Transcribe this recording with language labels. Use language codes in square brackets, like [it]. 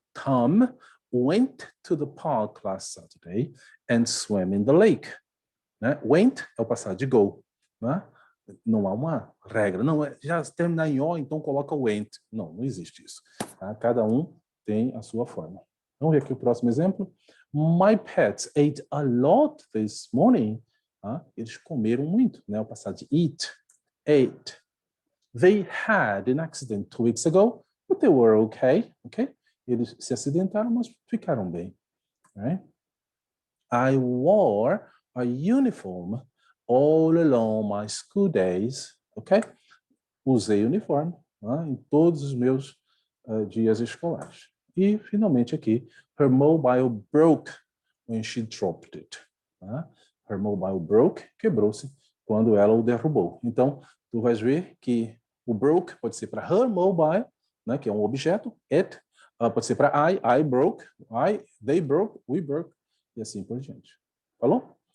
[en] Tom went to the park last Saturday and swam in the lake. [pt] Né? Went é o passado de go. Né? Não há uma regra. Não, já terminar em O, então coloca went. Não, não existe isso. Tá? Cada um tem a sua forma. Vamos ver aqui o próximo exemplo. [en] My pets ate a lot this morning. [pt] Tá? Eles comeram muito. Né? O passado de eat. Ate. [en] They had an accident 2 weeks ago, but they were okay. Okay? [pt] Eles se acidentaram, mas ficaram bem. [en] Right? I wore a uniform all along my school days. Ok? [pt] Usei uniforme, né, em todos os meus dias escolares. E, finalmente, aqui, [en] her mobile broke when she dropped it. [pt] Tá? [en] Her mobile broke, [pt] quebrou-se quando ela o derrubou. Então, tu vais ver que o broke pode ser para her mobile, né, que é um objeto, it, pode ser para [en] I broke, they broke, we broke, [pt] e assim por diante. Falou?